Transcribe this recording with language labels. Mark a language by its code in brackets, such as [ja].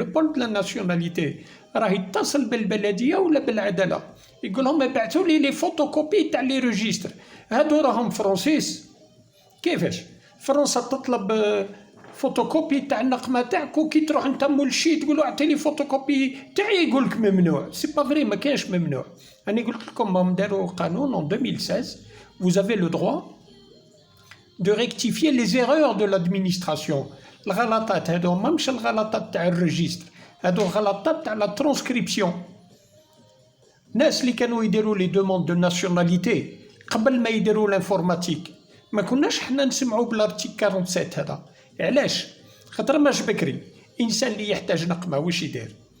[fr] لو بول دو لا ناسيوناليتي [ar] راه يتصل بالبلديه ولا بالعداله، يقول لهم ابعثوا لي لي فوتوكوبي تاع لي ريجيستر، هادو راهم فرونسيس. كيفاش فرنسا تطلب فوتوكوبي تاع النقمه تاعك، وكي تروح انت مول شي تقول اعطيني فوتوكوبي تاعي يقول لك ممنوع. [fr] سي با فري، [ar] ما كاينش ممنوع. انا قلت لكم هم داروا قانون [fr] en 2016 vous avez le droit de rectifier les erreurs de l'administration. [ar] الغلطات هادو ماهمش الغلطات تاع الريجيستر، هادو الغلطات تاع لا ترانسكريبسيون. الناس اللي كانوا يديروا [fr] لي دوموند دو ناسيوناليتي [ar] قبل ما يديروا لانفورماتيك ما كناش حنا نسمعوا بالارتيكل 47 هذا. علاش؟ خاطر ماش بكري انسان اللي يحتاج نقمه واش يدير؟